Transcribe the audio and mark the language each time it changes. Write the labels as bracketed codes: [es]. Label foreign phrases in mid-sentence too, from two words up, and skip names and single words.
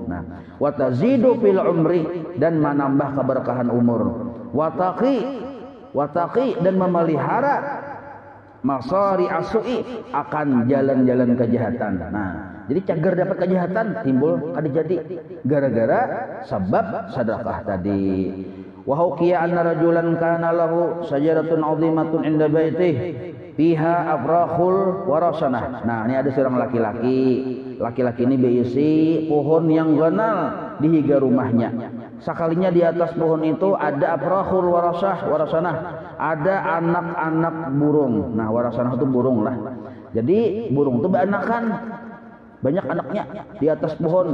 [bjn] Nah, [ar] وتزيد في العمر [bjn] dan menambah keberkahan umur. Wataqi dan memelihara [ar] مصارع السوء, [bjn] akan jalan-jalan kejahatan. Nah, jadi cagar dapat kejahatan timbul kada jadi gara-gara sebab sedekah tadi. [ar] وحكي أن رجلا كان له شجرة عظيمة عند بيته فيها أفراخ الورشان. [bjn] Nah, ini ada seorang laki-laki. Laki-laki ini berisi pohon yang ganal di higa rumahnya. Sekalinya di atas pohon itu ada [ar] أفراخ الورشان, [bjn] ada anak-anak burung. Nah, warasanah itu burung lah. Jadi burung itu beranakan, banyak anaknya di atas pohon.